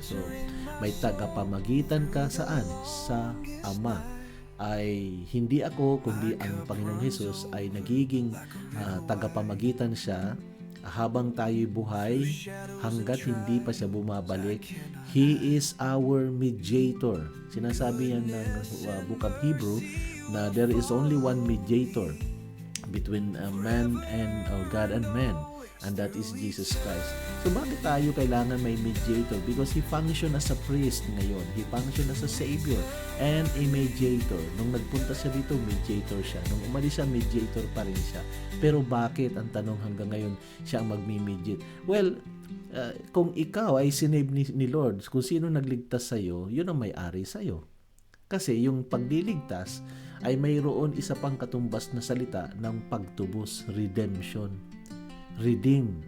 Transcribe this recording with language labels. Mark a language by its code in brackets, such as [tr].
[tl] So, may tagapamagitan ka saan? Sa Ama. Ay hindi ako, kundi ang Panginoong Jesus ay nagiging tagapamagitan siya habang tayo'y buhay hanggat hindi pa siya bumabalik. [en] He is our mediator. [tl] Sinasabi yan ng Book of Hebrew na [en] there is only one mediator between man and God and man, and that is Jesus Christ. So [tl] bakit tayo kailangan may [en] mediator? Because He function as a priest ngayon. He function as a savior and a mediator. [tl] Nung nagpunta siya dito, mediator siya. Nung umalis siya, mediator pa rin siya. Pero bakit, ang tanong hanggang ngayon, siya ang magmi-mediate? Well, kung ikaw ay sinave ni Lord, kung sino nagligtas sa'yo, yun ang may-ari sa'yo. Kasi yung pagliligtas ay mayroon isa pang katumbas na salita ng pagtubos, redemption. Redeem.